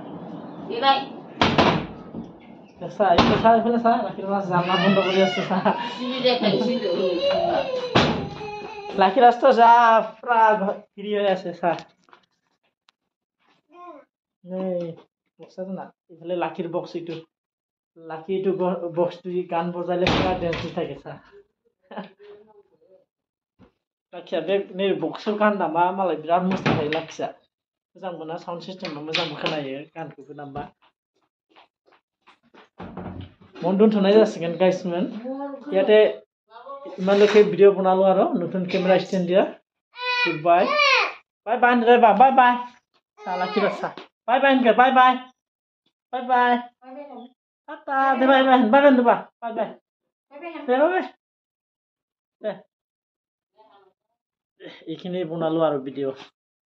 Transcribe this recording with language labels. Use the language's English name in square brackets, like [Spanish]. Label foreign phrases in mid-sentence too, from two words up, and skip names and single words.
[Assamese] চা এইফালে চা লাকিৰ মাছ জানা বন্ধ কৰি আছে চা লাকিৰ ৰাস্তা যা পুৰা ফ্ৰী হৈ আছে চা এই বক্সটো না এইফালে লাকিৰ বক্স এইটো লাকি এইটো বক্সটো গান বজাইলে পুৰা ডেন্স দি থাকে চা [Bodo] लाखिया बे नै बक्सआव गान दामबा मालाय बिराद मोसाखायो लाखिया मोजां मोना साउन्ड सिस्टेमा मोजांबो खोनायो गानखौबो दामबा मन दोनथ'नाय जासिगोन गाइसमोन [Assamese] ইয়াতে ইমানলৈকে ভিডিঅ' বনালো আৰু নতুন কেমেৰা ষ্টেণ্ড দিয়া [English] good bye bye bye [Assamese] ড্ৰাইভা [English] bye bye [Assamese] চা লাখি বাচ্চা [English] bye bye [Assamese] ইনকে [English] bye bye bye bye [Assamese] টাটা দে [English] bye bye bye bye [Assamese] দুবা [English] bye bye [Assamese] দে [English] bye bye [Assamese] দে এইখিনি বনালো আৰু ভিডিঅ'